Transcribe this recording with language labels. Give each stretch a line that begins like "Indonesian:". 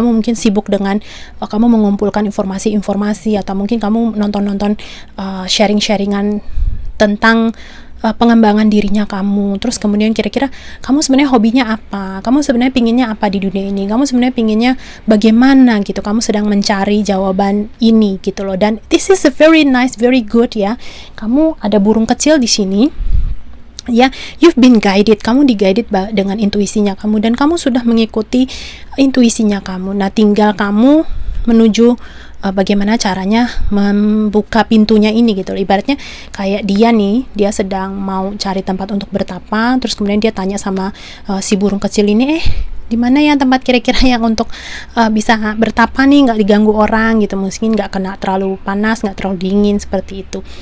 Indonesian: Kamu mungkin sibuk dengan kamu mengumpulkan informasi atau mungkin kamu nonton sharing-sharingan tentang pengembangan dirinya kamu. Terus kemudian kira-kira kamu sebenarnya hobinya apa, kamu sebenarnya pinginnya apa di dunia ini, kamu sebenarnya pinginnya bagaimana gitu. Kamu sedang mencari jawaban ini gitu loh.
English: Dan this is a very nice, very good ya.
Indonesian: Kamu ada burung kecil di sini ya,
English: you've been guided,
Indonesian: kamu di-guided dengan intuisinya kamu, dan kamu sudah mengikuti intuisinya kamu. Nah, tinggal kamu menuju bagaimana caranya membuka pintunya ini gitu. Ibaratnya kayak dia sedang mau cari tempat untuk bertapa, terus kemudian dia tanya sama si burung kecil ini, di mana ya tempat kira-kira yang untuk bisa bertapa nih, nggak diganggu orang gitu, mungkin nggak kena terlalu panas, nggak terlalu dingin, seperti itu.